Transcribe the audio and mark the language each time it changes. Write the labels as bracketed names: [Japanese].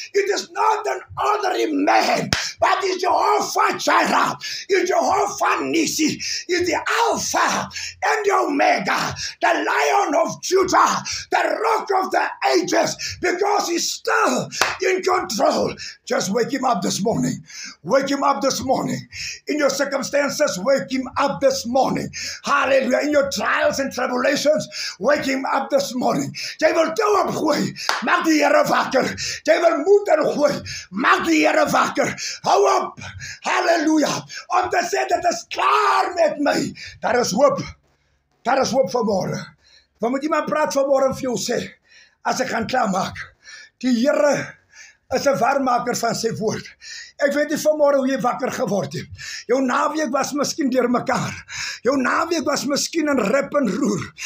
[English] It is not an ordinary man, but is Jehovah Jireh, is Jehovah Nissi, is the Alpha and the Omega, the Lion of Judah, the Rock of the Ages, because he's still in control. Just wake him up this morning. Wake him up this morning. In your circumstances, wake him up this morning. Hallelujah. In your trials and tribulations, wake him up this morning. [Afrikaans] Jy wil toe opgooi, maak die Here wakker. Jy wil moed ingooi, maak die Here wakker. Hou op, halleluja, om te sê dat is klaar met my. Daar is hoop. Daar is hoop vanmôre. We moet iemand praat vanmôre vir jou sê, as ek gaan klaarmaak, die Here is 'n waarmaker van sy woord. Ek weet nie vanmôre hoe jy wakker geword het. Jou naweek was miskien deurmekaar. Jou naweek was miskien in rep en roer.